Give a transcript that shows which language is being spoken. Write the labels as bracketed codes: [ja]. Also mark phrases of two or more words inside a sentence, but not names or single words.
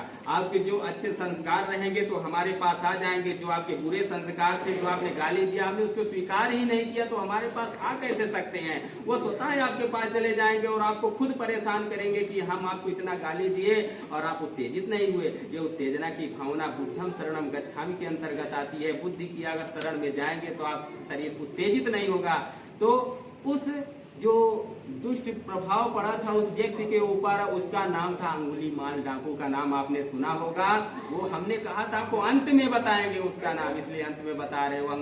[hi] आपके जो अच्छे संस्कार रहेंगे तो हमारे पास आ जाएंगे, जो आपके बुरे संस्कार थे, जो आपने गाली दिया, हमने उसको स्वीकार ही नहीं किया तो हमारे पास आ कैसे सकते हैं। वो स्वतः ही आपके पास चले जाएंगे और आपको खुद परेशान करेंगे कि हम आपको इतना गाली दिए और आप उत्तेजित नहीं हुए। ये उत्तेजना की भावना [pi] बुद्धम शरणम गच्छामि [hi] के अंतर्गत आती है। बुद्धि की अगर शरण में जाएंगे तो आप शरीर उत्तेजित नहीं होगा। तो उस जो दुष्ट प्रभाव पड़ा था उस व्यक्ति के ऊपर, उसका नाम था अंगुलीमाल डाकू का नाम आपने सुना होगा। वो हमने कहा था आपको अंत में बताएंगे उसका नाम, इसलिए अंत में बता रहे हो।